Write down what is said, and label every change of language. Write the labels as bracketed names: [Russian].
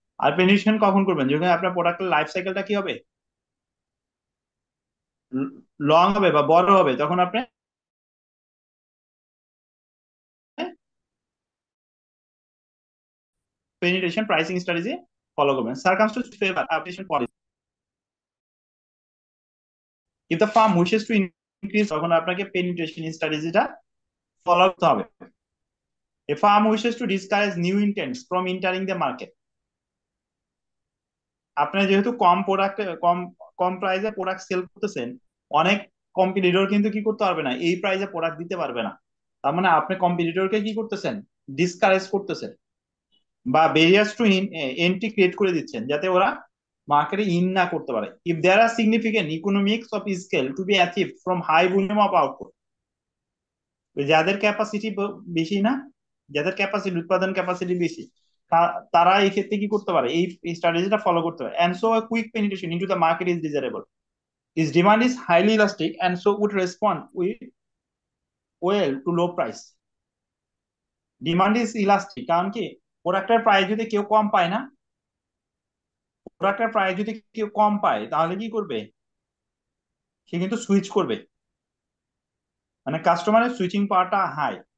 [Bangla] আর penetration কখন করবেন? যদি আপনার প্রোডাক্টের লাইফ সাইকেলটা কি হবে, লং হবে বা বড় হবে, তখন আপনি পেনিট্রেশন প্রাইসিং স্ট্র্যাটেজি ফলো করবেন। [English] Circumstance favour application policy. If the firm wishes to increase, [Bangla] তখন আপনাকে পেনিট্রেশন স্ট্র্যাটেজিটা ফলো করতে হবে। [English] A firm wishes to discourage new entrants from entering the market। [Bangla] আপনি যেহেতু কম কম প্রাইসে প্রোডাক্ট সেল করতেছেন, অনেক কম্পিটিটর কিন্তু কি করতে পারবে না, এই প্রাইসে প্রোডাক্ট দিতে পারবে না। তার মানে আপনি কম্পিটিটরকে কি করতেছেন, ডিসকারেজ করতেছেন বা ব্যারিয়ার্স টু এন্ট্রি ক্রিয়েট করে দিচ্ছেন, যাতে ওরা মার্কেটে ইন না করতে পারে। [English] if there are significant economics of scale to be achieve from high volume of output, [Bangla] যাদের ক্যাপাসিটি বেশি না, যাদের ক্যাপাসিটি উৎপাদন ক্যাপাসিটি বেশি, তারা এই ক্ষেত্রে কি করতে পারে, এই স্ট্র্যাটেজিটা ফলো করতে পারে। [English] And so a quick penetration into the market is desirable. Its demand is highly elastic and so would respond with well to low price. [Bangla] Demand is elastic, কারণ কি, প্রোডাক্টের প্রাইস যদি কেউ কম পায় না, প্রোডাক্টের প্রাইস যদি কেউ কম পায়, তাহলে কি করবে, সে কিন্তু সুইচ করবে, মানে কাস্টমারের সুইচিং পাওয়ারটা হাই।